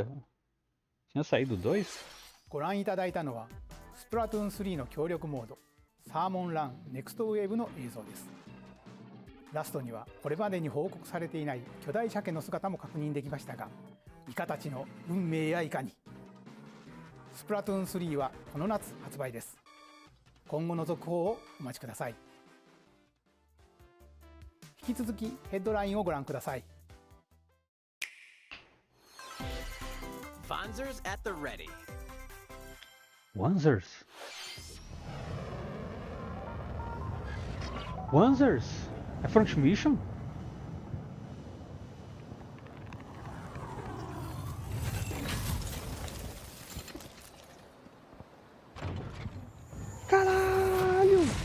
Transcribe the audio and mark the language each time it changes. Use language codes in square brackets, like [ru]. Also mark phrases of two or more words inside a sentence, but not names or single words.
[pt] Tinha saído o 2? [ja] ご覧いただいたのはスプラトゥーン3の協力モードサーモンランネクストウェーブの映像です。ラストにはこれまでに報告されていない巨大鮭の姿も確認できましたが、イカたちの運命やいかに。スプラトゥーン3はこの夏発売です。今後の続報をお待ちください。引き続きヘッドラインをご覧ください。 [en] Vanzers at the ready. Wanzers. Wanzers? [pt] É Front Mission? Caralho!